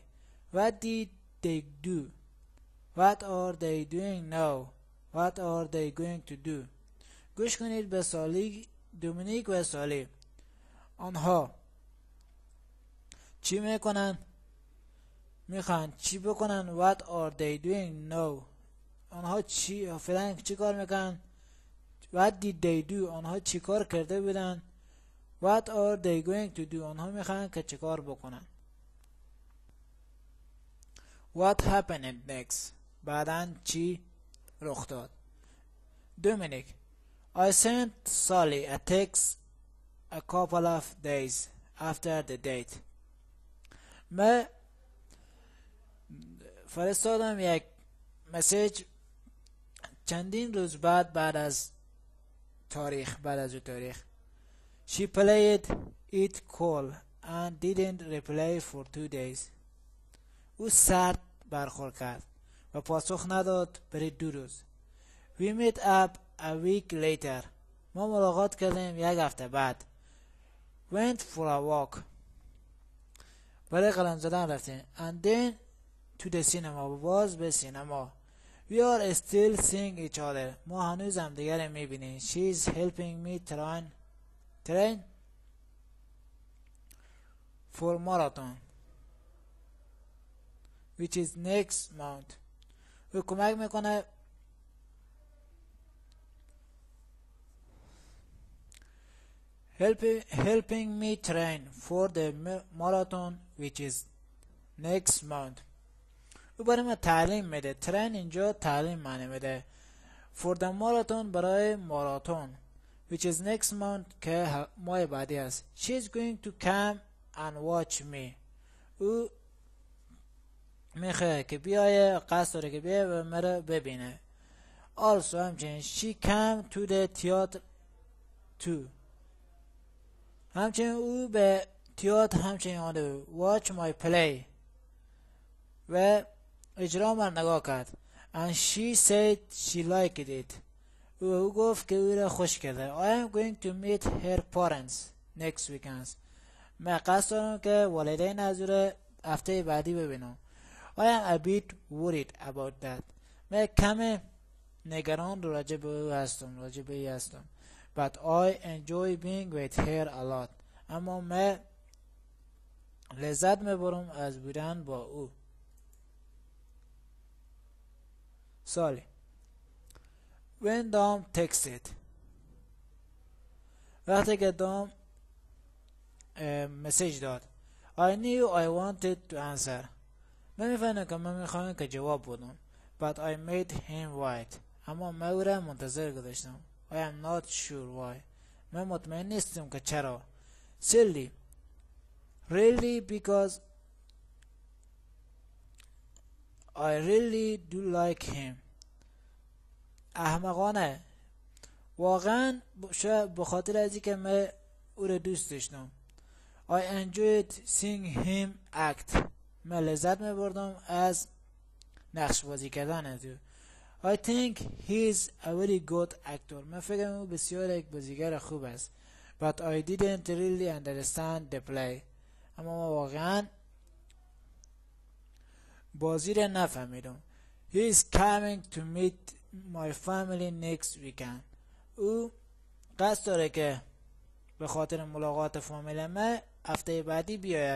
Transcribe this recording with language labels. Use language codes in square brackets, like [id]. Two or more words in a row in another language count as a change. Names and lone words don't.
[en] What did they do? What are they doing now? What are they going to do? [fa] گوش کنید به دومینیک و سالی. آنها چی میکنن؟ میخوان چی بکنن؟ [en] What are they doing now? [fa] آنها فعلا چی کار میکنن؟ [en] What did they do? [fa] آنها چی کار کرده بودن؟ [en] What are they going to do? [fa] آنها میخوان که چی کار بکنن. [en] What happened next? [fa] بعداً چی رخ داد؟ Dominic. [en] I sent Sally a text a couple of days after the date. [fa] من فرستادم یک مسیج چندین روز بعد از او تاریخ. [en] She played it cool and didn't reply for 2 days. [fa] او سرد برخورد کرد و پاسخ نداد برای 2 روز. [en] We met up a week later. [fa] ما ملاقات کردیم یک هفته بعد. [en] Went for a walk. [fa] برای قدم زدن رفتیم. [en] And then to the cinema. [fa] باز به سینما. [en] We are still seeing each other. [fa] ما هنوز هم دیگر میبینیم. [en] She is helping me train for marathon which is next month. [fa] او کمک میکنه [en] helping me train for the marathon which is next month. [fa] او برای من تعلیم میده. train اینجا تعلیم معنی میده. [en] for the marathon [fa] برای ماراتون [en] which is next month [fa] که ماه بعدی است. [en] She is going to come and watch me. [fa] او میخواه که بیایه، قصد داره که بیایه و مرا ببینه. [en] Also همچنین she came to the theater too. [fa] همچنین او به تئاتر همچنین آمده بود. [en] watch my play [fa] و اجرا من نگاه کرد. [en] and she said she liked it. [fa] او گفت که او را خوش کرده. [en] I am going to meet her parents next weekend. [fa] من قصد دارم که والدین از او را هفته بعدی ببینم. [en] I am a bit worried about that. [fa] من کم نگران راجع به او هستم. [en] But I enjoy being with her a lot. [fa] اما من لذت میبرم از بودن با او. [en] سالی when Dom texted. [fa] وقتی که دام مسیج داد. [en] I knew I wanted to answer. [fa] من میفهمم که من میخوام که جواب بدم. [en] But I made him wait. [fa] اما من او را منتظر گذاشتم. [en] I am not sure why. [fa] من مطمئن نیستم که چرا. [en] Silly. Really because I really do like him. [fa] احمقانه. واقعا شاید به خاطر از اینکه من او را دوست داشتم. [en] I enjoyed seeing him act. [fa] من لذت می‌بردم از نقش بازی کردن از او. [en] I think he is a very good actor. [fa] من فکر می‌کنم او بسیار یک بازیگر خوب است. [en] But I didn't really understand the play. [fa] اما واقعا بازی را نفهمیدم. [en] He is coming to meet my family next weekend. [fa] او قصد داره که به خاطر ملاقات فامیل من هفته بعدی بیاید.